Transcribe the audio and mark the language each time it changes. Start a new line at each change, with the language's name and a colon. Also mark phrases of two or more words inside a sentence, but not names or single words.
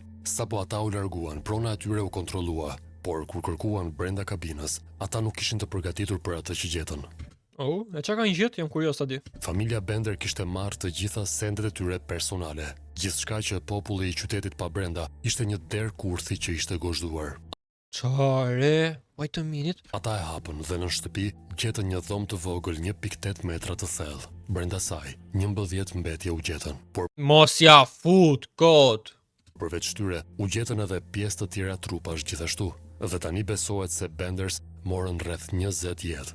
Albanian: Sapo ata u larguan, prona e tyre u kontrollua, por kur kërkuan brenda kabinës, ata nuk ishin të përgatitur për atë që gjetën. Oh, e çka kanë gjetë? Jam kurioz ta di. Familja Bender kishte marrë të gjitha sendet e tyre personale. Gjithçka që populli i qytetit pa brenda ishte një derë kurthi që ishte gozhduar. Çare?
English: Wait a minute.
Albanian: Ata e hapën dhe në shtëpi gjetën një dhomë të vogël 1.8 metra të thellë. Brenda saj, 11 mbetje u gjetën, por Mos ja fut kot. përveç tyre u gjetën edhe pjesë të tjera trupash gjithashtu. Dhe tani besohet se Benders morën rreth 20 jetë.